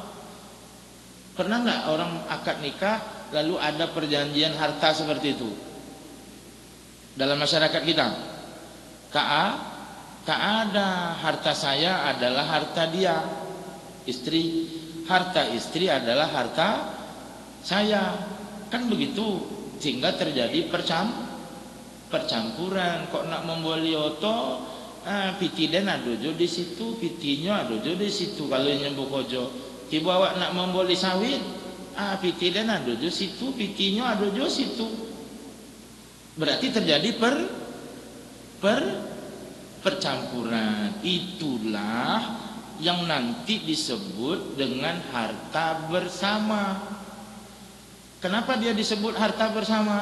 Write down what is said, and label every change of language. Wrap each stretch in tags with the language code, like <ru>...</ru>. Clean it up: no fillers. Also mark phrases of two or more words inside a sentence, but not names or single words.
<id>Pernah nggak orang akad nikah lalu ada perjanjian harta seperti itu dalam masyarakat kita? Tak ada. Harta saya adalah harta dia, istri. Harta istri adalah harta saya. Kan begitu, sehingga terjadi percampuran.</id> <min>Kok nak membeli oto, piti den adojo di situ, pitinyo adojo di situ. Kalau nyembuh kojo, tiba awak nak membeli sawit, piti den adojo situ, pitinyo adojo situ.</min> <id>Berarti terjadi percampuran. Itulah yang nanti disebut dengan harta bersama. Kenapa dia disebut harta bersama?</id>